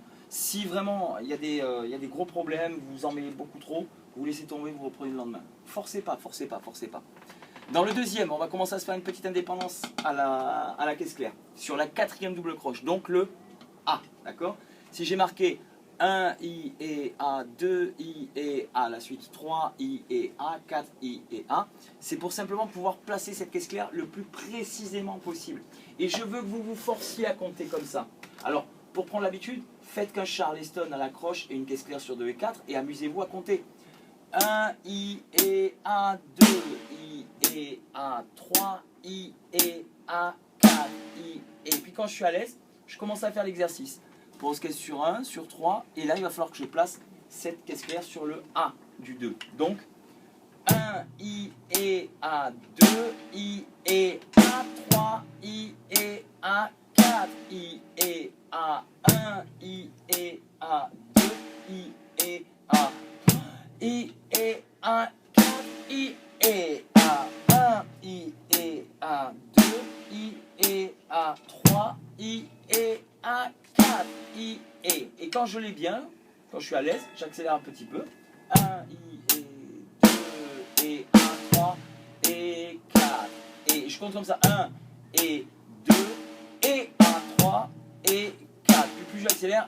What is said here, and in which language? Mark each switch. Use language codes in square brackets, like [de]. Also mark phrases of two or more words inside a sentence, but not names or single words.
[fr] Si vraiment il y a des gros problèmes, vous vous en mêlez beaucoup trop, vous laissez tomber, vous reprenez le lendemain. Forcez pas, forcez pas, forcez pas. Dans le deuxième, on va commencer à se faire une petite indépendance à la caisse claire. Sur la quatrième double croche, donc le A. D'accord? Si j'ai marqué 1 I et A, 2 I et A, la suite 3 I et A, 4 I et A. C'est pour simplement pouvoir placer cette caisse claire le plus précisément possible. Et je veux que vous vous forciez à compter comme ça. Alors, pour prendre l'habitude, faites qu'un Charleston à la croche et une caisse claire sur 2 et 4 et amusez-vous à compter. 1 I et A, 2 I et A, 3 I et A, 4 I et. Puis quand je suis à l'aise, je commence à faire l'exercice. Pose caisse sur 1, sur 3, et là il va falloir que je place cette caisse claire sur le A du 2. Donc 1 I et A, 2 I et A, 3 I et A, 4 I et A, 1 I et A, 2 I et A, I et A, 4 I et A, 1 I et A, 2 I et A, 3 I et A, 4 I et. Et quand je l'ai bien, quand je suis à l'aise, j'accélère un petit peu. 1 I et 2 et 1, 3 et 4. Et je compte comme ça. 1 et 2 et 1, 3 et 4. Puis plus j'accélère.